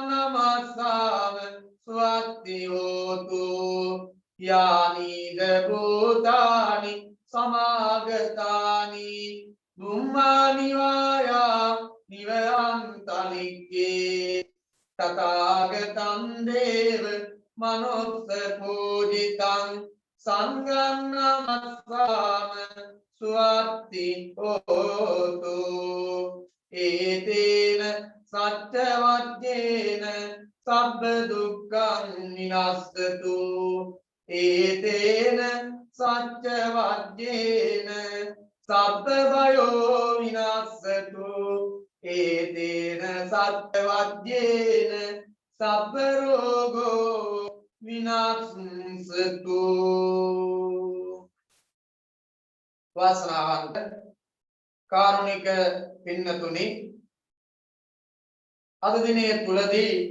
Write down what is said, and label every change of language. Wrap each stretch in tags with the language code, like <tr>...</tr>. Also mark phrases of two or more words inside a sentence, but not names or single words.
<pi>නමස්සාම සුවත්ති හෝතු යානීද භූතානි සමාගතානි බුම්මානි වායානිව අන්තලික්ගේ තථාගතං දේව මනුස්ස පූජිතං සංඝං නමස්සාම සුවත්ති හෝතු ඒතේන සච්ච වජ්ජේන සබ්බ දුක්ඛං විනස්සතු ඒතේන සච්ච වජ්ජේන සබ්බ භයෝ විනස්සතු ඒතේන සච්ච වජ්ජේන සබ්බ රෝගෝ විනාශන්සතු</pi> <si>වාසනාවන්ත කාරුණික පින්නතුනි අද දිනේ තුලදී</si>